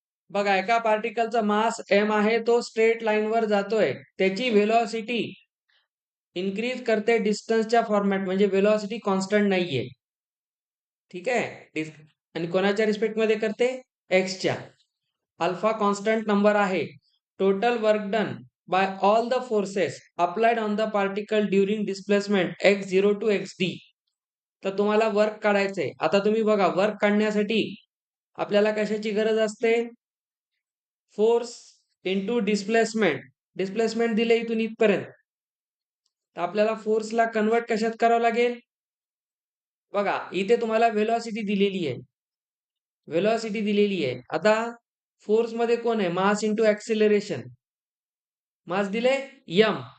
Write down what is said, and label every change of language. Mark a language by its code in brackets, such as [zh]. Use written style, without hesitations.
[mr] बघा, एका पार्टिकलचा मास m आहे, तो स्ट्रेट लाईनवर जातोय. त्याची व्हेलॉसिटी इन्क्रीज करते डिस्टन्सच्या फॉर्मॅट, म्हणजे व्हेलॉसिटी कॉन्स्टंट नाहीये. ठीक आहे, आणि कोणाच्या रिस्पेक्ट मध्ये करते? एक्सच्या. अल्फा कॉन्स्टंट नंबर आहे. [en] Total work done by all the forces applied on the particle during displacement x0 to xd. [mr] तर तुम्हाला वर्क काढायचंय. आता तुम्ही बघा, वर्क काढण्यासाठी आपल्याला कशाची गरज असते? [en] Force into displacement. [mr] डिस्प्लेसमेंट दिले इथून इथपर्यंत, तर आपल्याला फोर्सला कन्वर्ट कशात करावं लागेल? बघा, इथे तुम्हाला व्हेलॉसिटी दिलेली आहे. व्हेलॉसिटी दिलेली आहे. आता फोर्स मध्ये कोण आहे? Mass into acceleration. मास दिले m.